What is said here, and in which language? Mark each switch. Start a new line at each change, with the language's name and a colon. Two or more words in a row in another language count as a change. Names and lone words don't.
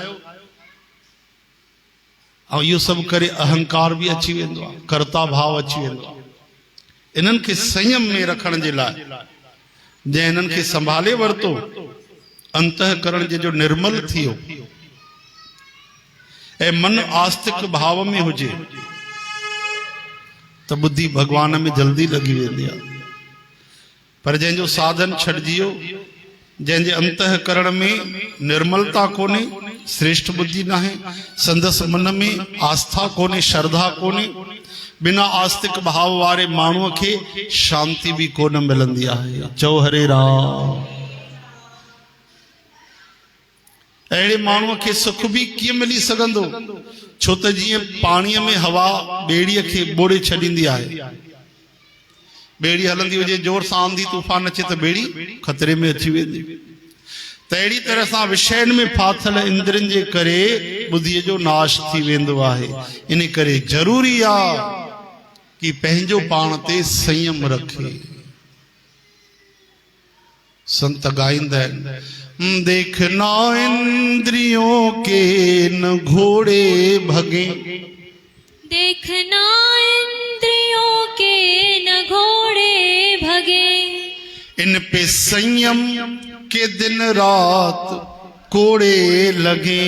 Sindhi: ऐं इहो सभु करे अहंकार बि अची वेंदो आहे, कर्ता भाव अची वेंदो आहे। इन्हनि खे संयम में रखण जे लाइ जंहिं इन्हनि खे संभाले वरितो, अंतःकरण जे जो निर्मल थी वियो ऐं मन आस्तिक भाव में हुजे त बुद्धि भगवान में जल्दी लगी वेंदी आहे। पर जंहिंजो साधन छॾिजी वियो, जंहिंजे अंतःकरण में निर्मलता कोन्हे, श्रेष्ठ बुद्धि न आहे, संदसि मन में आस्था कोन्हे, श्रद्धा कोन्हे, बिना आस्तिक भाव वारे माण्हूअ खे शांति भी कोन मिलंदी आहे। चओ हरे राम। अहिड़े माण्हूअ खे सुख भी कीअं मिली सघंदो? छो त जीअं पाणीअ में हवा ॿेड़ीअ खे ॿोड़े छॾींदी आहे। ॿेड़ी हलंदी हुजे, जोर सां आंधी तूफ़ान अचे त ॿेड़ी ख़तरे में अची वेंदी। त अहिड़ी तरह सां विषयनि में फाथल इंद्रनि जे करे बुद्धीअ जो नाश थी वेंदो आहे। इन करे ज़रूरी आहे कि पंहिंजो पाण ते संयम रखे। संत गाईंदा आहिनि,
Hindi: देखना इंद्रियों के न घोड़े भगे, देखना इंद्रियों के न घोड़े भगे, इन पे संयम के दिन रात कोड़े लगे,